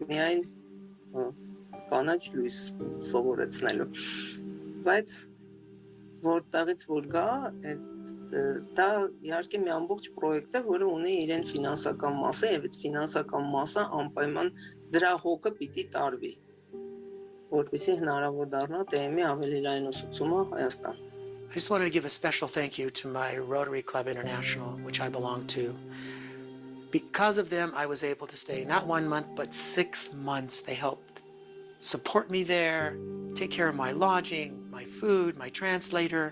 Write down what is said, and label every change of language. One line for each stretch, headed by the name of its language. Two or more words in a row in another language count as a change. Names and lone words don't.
Armenian: միայն կանաչ լույս սովորեցնելու, բայց որտեղից որ գա, դա իհարկե մի ամբողջ պրոյեկտ է, որը ունի իրեն ֆինանսական մասը եւ այդ ֆինանսական մասը անպայման դրա հոգը պիտի տարվի, որպեսզի հնարավոր դառնա ՏՄ-ի ավելի լայն ուսուցումը Հայաստան։
English: I just wanted to give a special thank you to my Rotary Club International, which I belong to. Because of them, I was able to stay not 1 month, but 6 months. They helped support me there, take care of my lodging, my food, my translator.